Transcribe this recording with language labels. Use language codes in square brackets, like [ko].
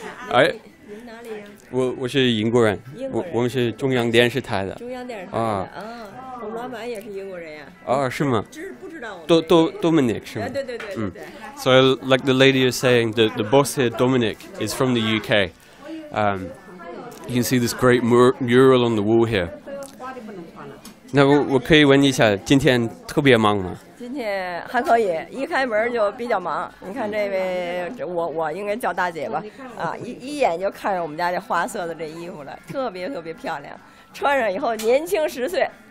[zh] 哎，我是英国人，我们是中央电视台的。中央电视台的啊，我们老板也是英国人呀。啊，是吗？不知道。 Dominic 是吗？对。 [en] So like the lady is saying, the boss here, Dominic, is from the UK. You can see this great mural on the wall here. [zh] 那我可以问一下，今天特别忙吗？今天还可以，一开门就比较忙。你看这位，我应该叫大姐吧？啊，一眼就看上我们家这花色的这衣服了，特别漂亮，穿上以后年轻10岁。